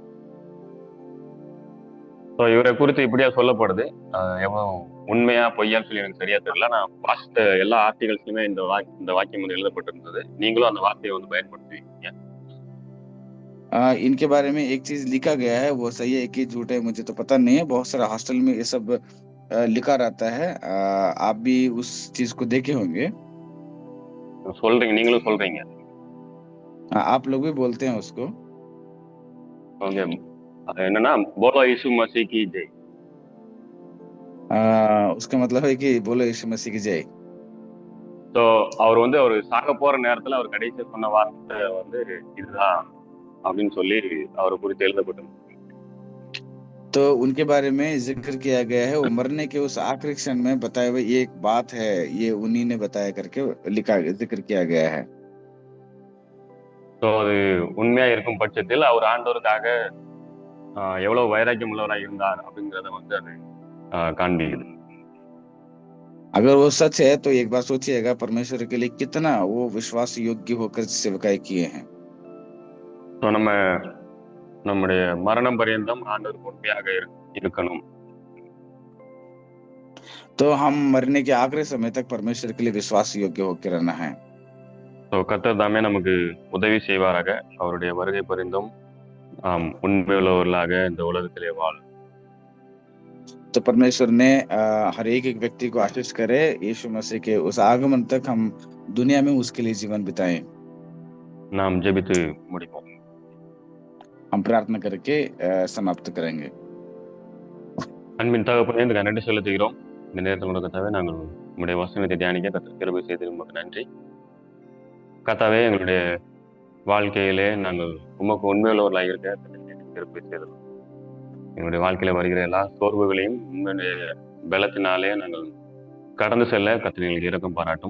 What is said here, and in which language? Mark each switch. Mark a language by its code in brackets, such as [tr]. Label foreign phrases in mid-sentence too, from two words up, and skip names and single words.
[ta] ஸோ இவரை குறித்து இப்படியா சொல்லப்படுது, எவ்வளவு உண்மையா பொய்யான்னு சொல்லி எனக்கு சரியா தெரியல. நான் வாசித்த எல்லா ஆர்டிகல்ஸ்லயுமே இந்த வாக்கியம் வந்து எழுதப்பட்டிருந்தது. நீங்களும் அந்த வார்த்தையை வந்து பயன்படுத்துவீங்க. [hi] इनके बारे में एक चीज लिखा गया है, वो सही है कि झूठ है मुझे तो पता नहीं है। बहुत सारा हॉस्टल में ये सब लिखा रहता है, आप भी उस चीज को देखे होंगे। [ta] சொல்றீங்க, நீங்களும் சொல்றீங்க, [hi] आप लोग भी बोलते हैं उसको। [ta] ஓகே, அது என்னன்னா [hi] बोलो यीशु मसीह की जय। उसका मतलब है कि बोलो यीशु मसीह की जय। [ta] तो அவர் வந்து அவர் சாக போற நேரத்துல அவர் கடைசியா சொன்ன வார்த்தை வந்து இதுதான் அப்படின்னு சொல்லி அவரை குறித்து எழுதப்பட்டிருந்தது। [hi] तो उनके बारे में जिक्र किया गया है, वो मरने के उस आखिरी क्षण में बताए हुए ये एक बात है, ये उन्हीं ने बताया करके जिक्र किया गया है। [ta] तो அது உண்மையா இருக்கும் பட்சத்தில் அவர் ஆண்டவருக்காக எவ்வளவு வைராக்கியம் உள்ளவராக இருந்தார் அப்படிங்கறத வந்து அது காண்பிக்குது। [hi] अगर वो सच है तो एक बार सोचिएगा परमेश्वर के लिए कितना वो विश्वास योग्य होकर सेवकाई किए हैं। [ta] तो நம்ம நம்முடைய மரணம் பரியந்தம் ஆண்டவருக்கு உண்மையாக இருக்கணும்। [hi] तो हम मरने के आखिरी समय तक परमेश्वर के लिए विश्वास योग्य होकर रहना है। [ta] तो கர்த்தர் தாமே நமக்கு உதவி செய்வாராக। அவருடைய வருகை பரிந்தும் உண்மையுள்ளவர்களாக இந்த உலகத்திலே வாழ்। [hi] तो परमेश्वर ने हर एक एक व्यक्ति को आशीष करे, यीशु मसीह के उस आगमन तक हम दुनिया में उसके लिए जीवन बिताएं। [ta] நாம் ஜெபித்து முடிப்போம்। [hi] हम प्रार्थना करके समाप्त करेंगे। [ta] அன்பின் தகப்பனே, இந்த நன்றி செலுத்துகிறோம்। இந்த நேரத்தில் உள்ள கர்த்தாவே, நாங்கள் உங்களுடைய வசனத்தை தியானிக்க கர்த்தர் கிருபை செய்து உமக்கு நன்றி। கர்த்தாவே, எங்களுடைய வாழ்க்கையிலே நாங்கள் உமக்கு உண்மையுள்ளவர்களாக இருக்க சிறப்பு செய்தோம். எங்களுடைய வாழ்க்கையில வருகிற எல்லா சோர்வுகளையும் உண்மையுடைய பலத்தினாலே நாங்கள் கடந்து செல்ல கர்த்தர் எங்களுக்கு இரக்கம் பாராட்டும்.